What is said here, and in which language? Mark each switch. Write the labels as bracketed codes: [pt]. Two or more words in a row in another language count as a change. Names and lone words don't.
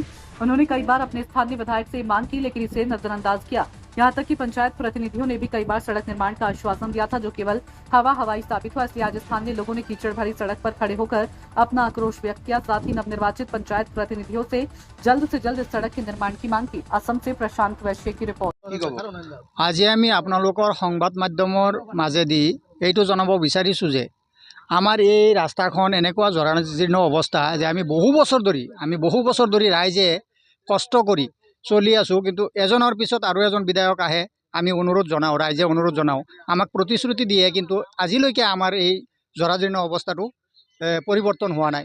[hi] उन्होंने कई बार अपने स्थानीय विधायक से मांग की, लेकिन इसे नजरअंदाज किया। यहाँ तक कि पंचायत प्रतिनिधियों ने भी कई बार सड़क निर्माण का आश्वासन दिया था, जो केवल हवाई साबित हुआ। इसलिए आज स्थानीय लोगों ने कीचड़ भरी सड़क पर खड़े होकर अपना आक्रोश व्यक्त किया। साथ ही नवनिर्वाचित पंचायत प्रतिनिधियों से जल्द इस सड़क के निर्माण की मांग की। असम से प्रशांत वैश्य की रिपोर्ट। [as] আজি আমি আপোনালোকৰ সংবাদ মাধ্যমৰ মাজেদি এইটো জনাব বিচাৰিছোঁ যে আমাৰ এই ৰাস্তাখন এনেকুৱা জৰাজীৰ্ণ অৱস্থা যে আমি বহু বছৰ ধৰি ৰাইজে কষ্ট কৰি চলি আছোঁ। কিন্তু এজনৰ পিছত আৰু এজন বিধায়ক আহে, আমি অনুৰোধ জনাওঁ, ৰাইজে অনুৰোধ জনাওঁ, আমাক প্ৰতিশ্ৰুতি দিয়ে, কিন্তু আজিলৈকে আমাৰ এই জৰাজীৰ্ণ অৱস্থাটো পৰিৱৰ্তন হোৱা নাই।